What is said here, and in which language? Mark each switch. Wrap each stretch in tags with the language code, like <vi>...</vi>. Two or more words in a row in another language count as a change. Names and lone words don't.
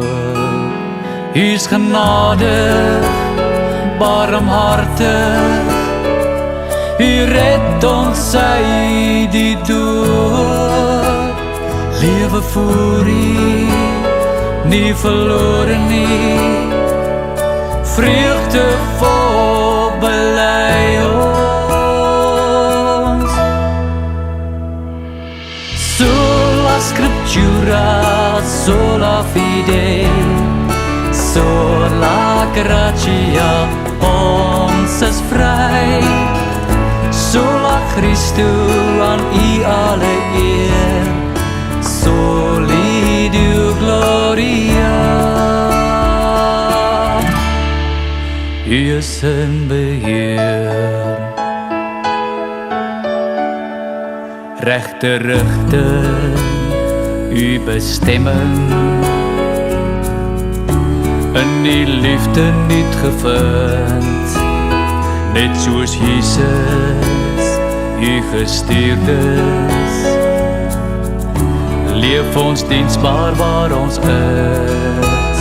<af>Hier's genade, barmhartig, U red ons uit die dood, lewe voor U, nie verlore nie, vreugde vol bely ons.</af> <la>Sola Scriptura, sola fide, sola gratia,</la> <af>ons is vry.</af> <la>Sola Christu,</la> <af>aan U alle eer,</af> <la>soli Deo gloria.</la> <af>U is in beheer, regte rigting, U bestemming, in die liefde niet gevind, net soos Jesus, U gestuurdes, leef ons diensbaar waar ons is.</af>